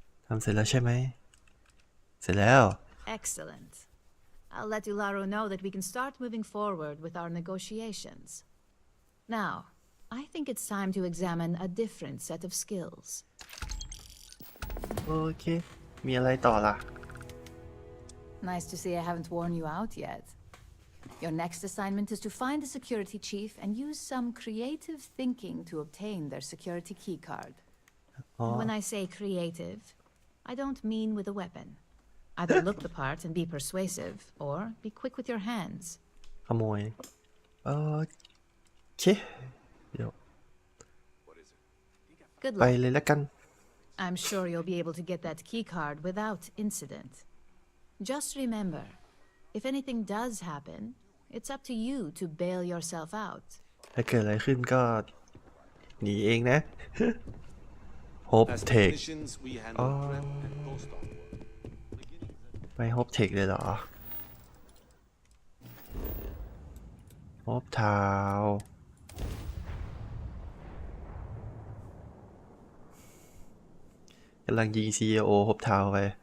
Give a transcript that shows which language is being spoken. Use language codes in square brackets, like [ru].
[th] ทำเสร็จแล้วใช่ไหม เสร็จแล้ว [en] Excellent. I'll let Ularo know that we can start moving forward with our negotiations. Now, I think it's time to examine a different set of skills. [th] โอเค มีอะไรต่อล่ะ [en] Nice to see I haven't worn you out yet. Your next assignment is to find the security chief and use some creative thinking to obtain their security keycard. And when I say creative, I don't mean with a weapon. Either look the part and be persuasive, or be quick with your hands. [th] ขโมยโอเคเดี๋ยว [en] Good [th] ไป [en] luck. [th] เลยละกัน [en] I'm sure you'll be able to get that keycard without incident. Just remember, if anything does happen, it's up to you to bail yourself out. [th] ถ้าเกิดอะไรขึ้นก็หนีเองนะ Hope [en] As Tech technicians, we handle prep and post-op work. [th] ไป Hope Tech เลยเหรอ Hope Town กำลังยิง CEO Hope Town ไป